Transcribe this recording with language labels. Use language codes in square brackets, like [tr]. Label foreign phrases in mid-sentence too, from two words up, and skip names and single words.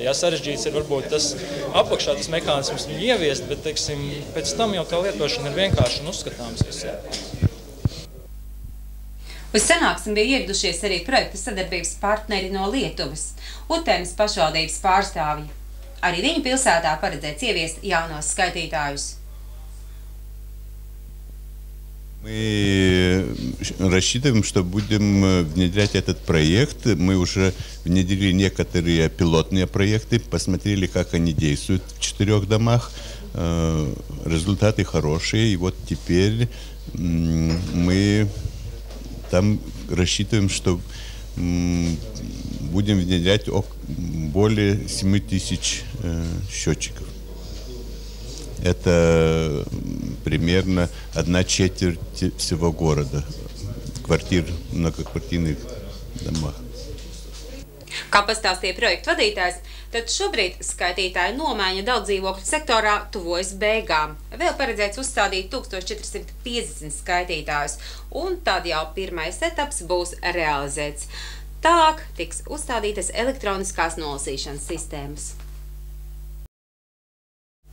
[lv] Ja, sarežģīts ir varbūt tas apakšā, tas mehānisms viņu ieviest, bet, teiksim, pēc tam jau tā lietošana ir vienkārši un uzskatāms visiem. Uz sanāksmi bija ieradušies arī projekta sadarbības partneri no Lietuvas, Utenes pašvaldības pārstāvji. Arī viņu pilsētā paredzēts ieviest jaunos skaitītājus. [ru] Мы рассчитываем, что будем внедрять этот проект. Мы уже внедрили некоторые пилотные проекты, посмотрели, как они действуют в 4 домах. Результаты хорошие, и вот теперь мы там рассчитываем, что будем внедрять более 7000 счетчиков. Это примерно 1/4 всего города, квартир, многоквартирных домах. [lv] Kā pastāstīja projekta vadītājs, tad šobrīd skaitītāju nomaiņa daudz dzīvokļu sektorā tuvojas beigām. Vēl paredzēts uzstādīt 1450 skaitītājus, un tad jau pirmais etaps būs realizēts. Tālāk tiks uzstādītas elektroniskās nolasīšanas sistēmas.